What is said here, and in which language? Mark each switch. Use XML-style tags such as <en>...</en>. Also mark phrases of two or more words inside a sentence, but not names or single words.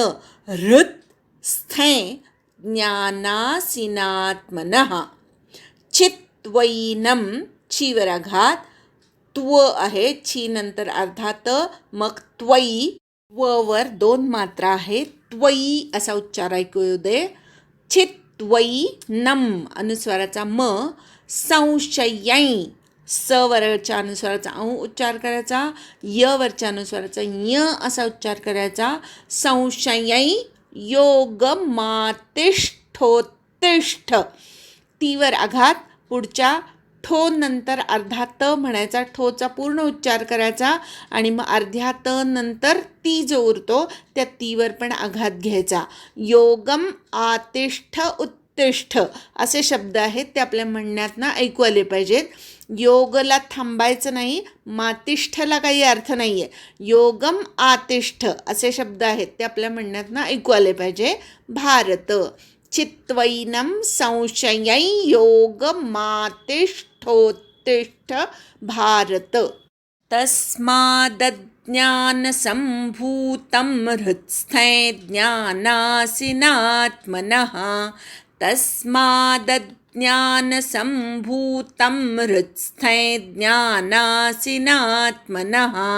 <sa>हृत्स्थै ज्ञानासिनात्मनः चित्त्वैनं,</sa> <mr>ची वर आघात, त्व आहे, ची नंतर अर्धा त, मग त्वई, व वर 2 मात्रा आहे. त्वई असा उच्चार ऐकू येऊ दे. चित्त्वैनं अनुस्वाराचा म. संशयै, स वरच्या अनुस्वाराचा उच्चार करायचा. य वरच्या अनुस्वाराचा य असा उच्चार करायचा.</mr> <sa>संशयै योगमातिष्ठोत्तिष्ठ,</sa> <mr>तीवर आघात, पुढच्या ठो नंतर अर्धा त म्हणायचा. ठोचा पूर्ण उच्चार करायचा आणि मग अर्ध्या त नंतर ती जो उरतो त्या तीवर पण आघात घ्यायचा.</mr> <sa>योगम आतिष्ठ उत्तिष्ठ</sa> <mr>असे शब्द आहेत, ते आपल्या म्हणण्यातनं ऐकू आले पाहिजेत. योगला थांबायचं नाही, मातिष्ठला काही अर्थ नाही आहे.</mr> <sa>योगम आतिष्ठ</sa> <mr>असे शब्द आहेत, ते आपल्या म्हणण्यातनं ऐकू आले पाहिजे.</mr> <sa>भारत. चित्त्वैनं संशयै योगमातिष्ठोत्तिष्ठ भारत. तस्मादज्ञानसम्भूतं हृत्स्थैर्ज्ञानासिनात्मनः तस्मादज्ञानसम्भूतं हृत्स्थैर्ज्ञानासिनात्मनः</sa>